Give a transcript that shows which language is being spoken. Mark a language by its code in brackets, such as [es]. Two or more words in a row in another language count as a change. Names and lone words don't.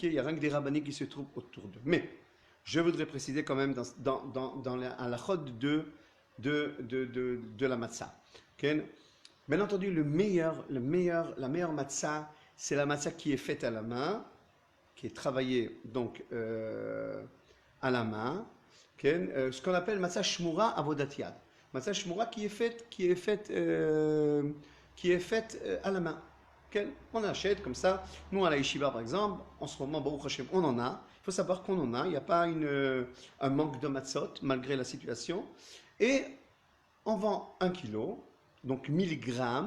[fr] Il n'y a rien que des rabbiniques qui se trouvent autour d'eux. Mais je voudrais préciser quand même dans la halachot de la matzah. Okay? Bien entendu, la meilleure matzah, c'est la matzah qui est faite à la main, qui est travaillée donc à la main, ce qu'on appelle [he] מצה שמורה עבודת יד. מצה שמורה [fr] qui est faite à la main. On achète comme ça. Nous à la yeshiva par exemple, en ce moment, [he] ברוך השם, [fr] on en a. Il faut savoir qu'on en a. Il n'y a pas un manque de matzot malgré la situation. Et on vend 1 kilo. donc 1000 grammes.